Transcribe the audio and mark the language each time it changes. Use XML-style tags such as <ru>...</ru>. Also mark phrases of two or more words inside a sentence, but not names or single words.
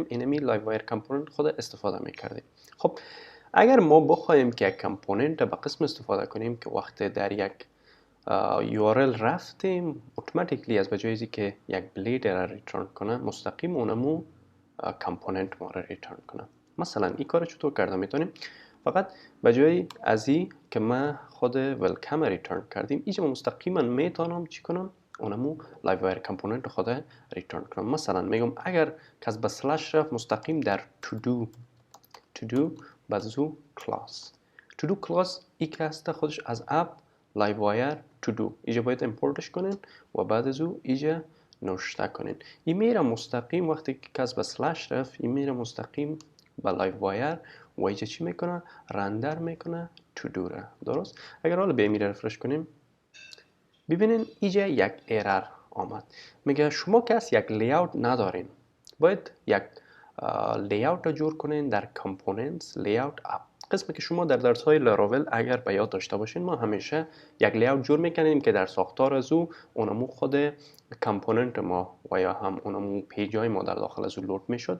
<fa>اینمی لایو وایر کامپوننت خود استفاده میکردیم. خب اگر ما بخوایم که یک کامپوننت به قسم استفاده کنیم که وقتی در یک URL رفتیم اتوماتیکلی از بجای که یک بلید را ریترن کنه مستقیم اونمو کامپوننت ما را ریترن کنه. مثلا این کار چطور کرده میتونیم؟ فقط بجای از این که ما خود ولکام ریترن کردیم اینجا مستقیما میتونم چی کنم؟ اونمو لایو وایر کامپوننت خود ریترن کنم. مثلا میگم اگر کس به سلش رفت مستقیم در to do بازو کلاس کلاس ای که هسته خودش از اپ لایو وایر to do اینجا باید امپورتش کنین و بعد از او اینجا نوشته کنین. این میره مستقیم وقتی که کس به سلش رفت این میره مستقیم به لایو وایر و اینجا چی میکنه؟ رندر میکنه to do را. درست؟ اگر حالا به میره رفرش کنیم ببینین اینجا یک ایرر آمد. میگه شما کس یک لیاوت ندارین، باید یک لیاوت را جور کنین در</fa> <en>components layout app.</en> <fa>قسمی که شما در درس های لاراول اگر به یاد داشته باشین ما همیشه یک لیاوت جور میکنیم که در ساختار از او اونمو خود کامپوننت ما و یا هم اونمو پیج های ما در داخل از او لود میشد.</fa>